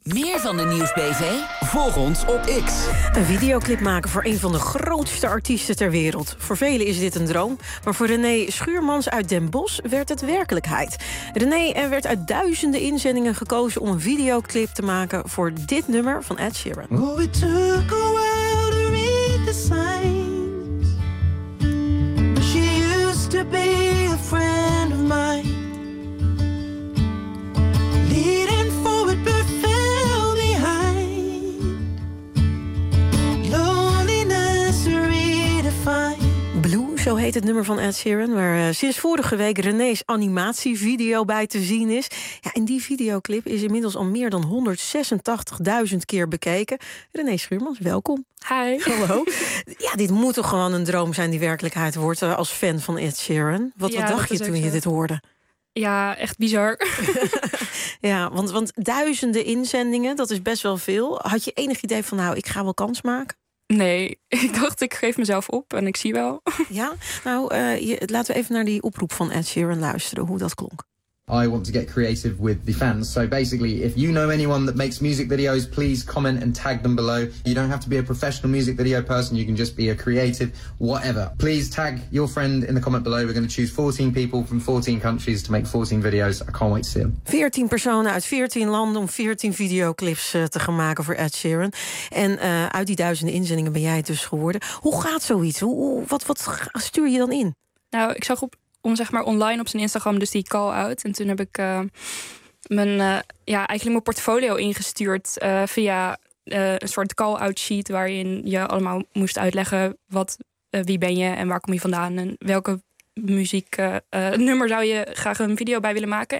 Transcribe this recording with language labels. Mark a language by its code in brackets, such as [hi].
[nl] Meer van de Nieuws BV? Volg ons op X. Een videoclip maken voor een van de grootste artiesten ter wereld. Voor velen is dit een droom, maar voor René Schuurmans uit Den Bosch werd het werkelijkheid. René, er werd uit duizenden inzendingen gekozen om een videoclip te maken voor dit nummer van Ed Sheeran. [en] Oh, it took a while to read the signs. She used to be a friend of mine. Leading forward but fell behind. Loneliness redefined. [nl] Blue, zo heet het nummer van Ed Sheeran, waar sinds vorige week René's animatievideo bij te zien is. Ja, en die videoclip is inmiddels al meer dan 186.000 keer bekeken. René Schuurmans, welkom. [en] Hi. [nl] Hallo. Ja, dit moet toch gewoon een droom zijn die werkelijkheid wordt als fan van Ed Sheeran. Wat dacht je toen je dit hoorde? Ja, echt bizar. Ja, want duizenden inzendingen, dat is best wel veel. Had je enig idee van, nou, ik ga wel kans maken? Nee, ik dacht, ik geef mezelf op en ik zie wel. Ja, nou, laten we even naar die oproep van Ed Sheeran luisteren, hoe dat klonk. [en] I want to get creative with the fans. So basically, if you know anyone that makes music videos, please comment and tag them below. You don't have to be a professional music video person. You can just be a creative, whatever. Please tag your friend in the comment below. We're going to choose 14 people from 14 countries to make 14 videos. I can't wait to see them. [nl] 14 personen uit 14 landen om 14 videoclips te gaan maken voor Ed Sheeran. En uit die duizenden inzendingen ben jij het dus geworden. Hoe gaat zoiets? Wat stuur je dan in? Nou, ik zag op... om zeg maar online op zijn Instagram dus die call out. En toen heb ik mijn portfolio ingestuurd via een soort call out sheet waarin je allemaal moest uitleggen wie ben je en waar kom je vandaan en welke muzieknummer zou je graag een video bij willen maken.